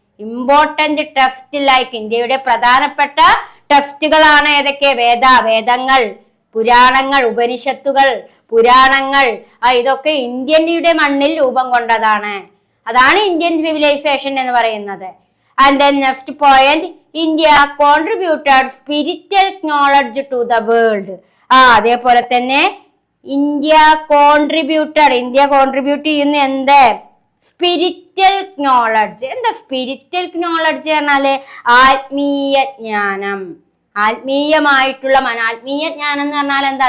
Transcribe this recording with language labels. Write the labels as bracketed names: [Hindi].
[English] important text like, [Malayalam] ഇന്ത്യയുടെ പ്രധാനപ്പെട്ട ടെക്സ്റ്റുകളാണ് ഏതൊക്കെ? വേദങ്ങൾ, പുരാണങ്ങൾ, ഉപനിഷത്തുകൾ, പുരാണങ്ങൾ. ഇതൊക്കെ ഇന്ത്യയുടെ മണ്ണിൽ രൂപം കൊണ്ടതാണ്. അതാണ് ഇന്ത്യൻ സിവിലൈസേഷൻ എന്ന് പറയുന്നത്. [English] And then next point, India contributed spiritual knowledge to the world. [Malayalam] അതേപോലെ തന്നെ ഇന്ത്യ കോൺട്രിബ്യൂട്ട് ചെയ്യുന്ന എന്ത്? Spiritual knowledge. എന്താ സ്പിരിച്വൽ നോളജ് പറഞ്ഞാല്? ആത്മീയ ജ്ഞാനം, ആത്മീയമായിട്ടുള്ള ആത്മീയ ജ്ഞാനം എന്ന് പറഞ്ഞാൽ എന്താ?